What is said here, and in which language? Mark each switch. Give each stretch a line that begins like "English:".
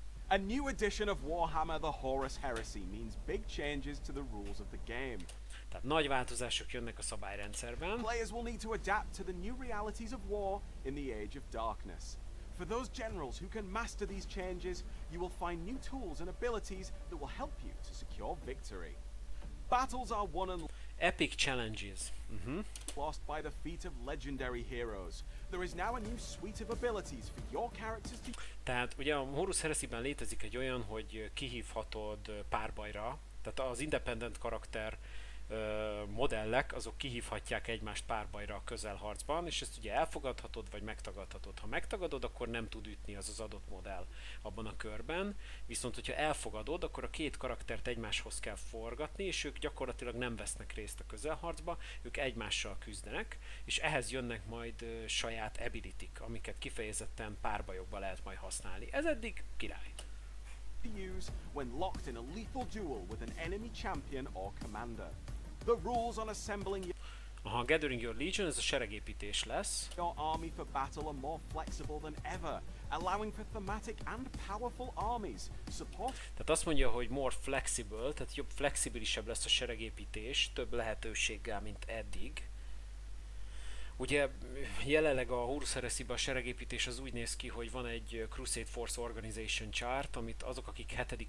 English: A new edition of Warhammer the Horus Heresy means big changes to the rules of the game.
Hungarian: Tehát nagy változások jönnek a szabályrendszerben.
English: Players will need to adapt to the new realities of war in the Age of Darkness. For those generals who can master these changes, you will find new tools and abilities that will help you to secure victory. Battles are won and epic challenges. Lost by the feet of legendary heroes. There is now a new suite of abilities for your characters to...
Hungarian: Tehát ugye a Horus Heresy-ben létezik egy olyan, hogy kihívhatod párbajra, tehát az independent karakter modellek, azok kihívhatják egymást párbajra a közelharcban, és ezt ugye elfogadhatod, vagy megtagadhatod. Ha megtagadod, akkor nem tud ütni az adott modell abban a körben, viszont hogyha elfogadod, akkor a két karaktert egymáshoz kell forgatni, és ők gyakorlatilag nem vesznek részt a közelharcba, ők egymással küzdenek, és ehhez jönnek majd saját ability-k, amiket kifejezetten párbajokban lehet majd használni. Ez eddig király.
English: Use when locked in a lethal duel with an enemy champion or commander. The rules on assembling Gathering Your Legion,
Hungarian: ez a seregépítés lesz.
English: Your army for battle are more flexible than ever, allowing for thematic and powerful armies. Support.
Hungarian: Tehát azt mondja, hogy
English: more flexible,
Hungarian: tehát jobb, flexibilisebb lesz a seregépítés, több lehetőséggel, mint eddig. Ugye jelenleg a Horus Heresy-ben a seregépítés az úgy néz ki, hogy van egy Crusade Force Organization chart, amit azok, akik 7.